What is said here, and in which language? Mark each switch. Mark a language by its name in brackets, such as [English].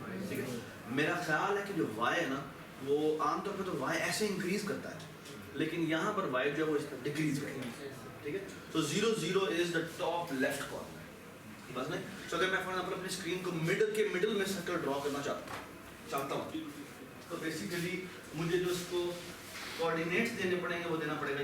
[Urdu] ٹھیک ہے, میرا خیال ہے کہ جو Y ہے نا وہ عام طور پہ تو Y ایسے انکریز کرتا ہے, لیکن یہاں پر Y جو ہے وہ اس کا ڈیکریز کرے گا. ٹھیک ہے, تو [English] 0 0 is the top left corner. [Urdu] بس نہیں, تو اگر میں فار ایگزامپل اپنی اسکرین کو مڈل میں سرکل ڈرا کرنا چاہتا ہوں تو بیسیکلی مجھے جو اس کو کوآرڈینیٹس دینے پڑیں گے وہ دینا پڑے گا.